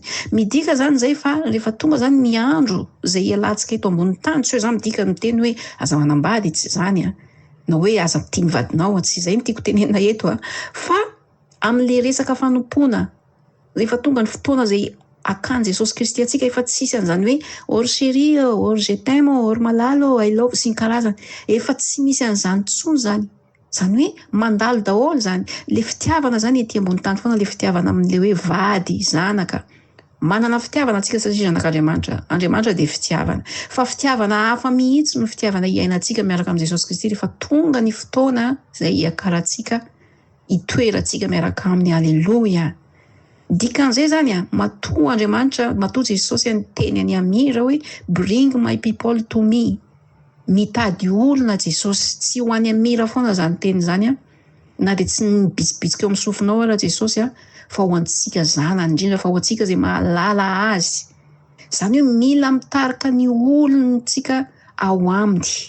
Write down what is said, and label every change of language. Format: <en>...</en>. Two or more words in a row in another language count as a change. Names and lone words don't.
<mg>Midika zany zay fa rehefa tonga zany ny andro zay hialantsika eto ambony tany tsy hoe zany midika miteny hoe aza manambady tsy zany na hoe aza tia ny vadinao tsy zay mitiako tenena eto fa amin'le resaka fanompoana rehefa tonga ny fotoana zay akan Jesosy Kristy atsika efa tsisy an'izany hoe or chérie or</mg> <fr>je t'aime</fr> <mg>or malalo</mg> <en>I love</en> <mg>sy ny karazany efa tsy misy an'izany tsony zany. Zany hoe mandalo daholo zany le fitiavana zany ety ambony tany foana le fitiavana amin'le hoe vady zanaka manana fitiavana atsika satria zanak'Andriamanitra Andriamanitra de fitiavana fa fitiavana hafa mihitsy no fitiavana iainantsika miaraka amin'ny Jesosy Kristy rehefa tonga ny fotoana zay hiakarantsika hitoerantsika miaraka aminy. Alleluia. Dikan'izay zany matoa Andriamanitra matoa Jesosy teny any Amira hoe</mg> <en>bring my people to me.</en> <mg>Mitady olona Jesosy tsy ho any Amira foana zany teny zany na de tsy nibitsibitsika eo amin'ny sofinao ara Jesosy fa ho antsika zanany indrindra fa ho antsika zay mahalala azy. Zany hoe mila mitarika ny olontsika ao aminy.</mg>